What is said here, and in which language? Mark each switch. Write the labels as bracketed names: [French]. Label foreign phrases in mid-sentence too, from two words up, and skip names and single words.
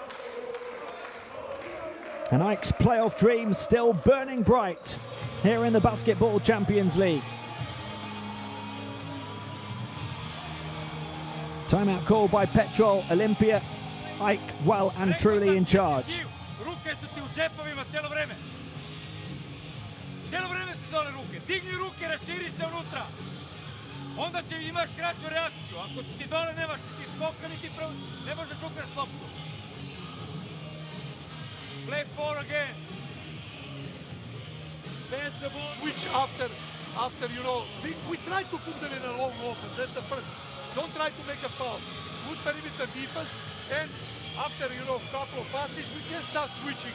[English] And AEK's playoff dreams still burning bright here in the Basketball Champions League. Timeout called by Petrol Olimpija. AEK well and truly in charge. [Serbian] Cijelo vreme se dole ruke. Digni ruke, raširi se unutra. Onda će imaš kraću reakciju. Ako ti dole nemaš niti skoka, niti ne možeš ukrasti loptu. [English] Play four again. Pass the ball. Switch after you know, we try to put them in a long offense. That's the first. Don't try to make a foul. Good perimeter defense, and after a couple of passes, we can start switching.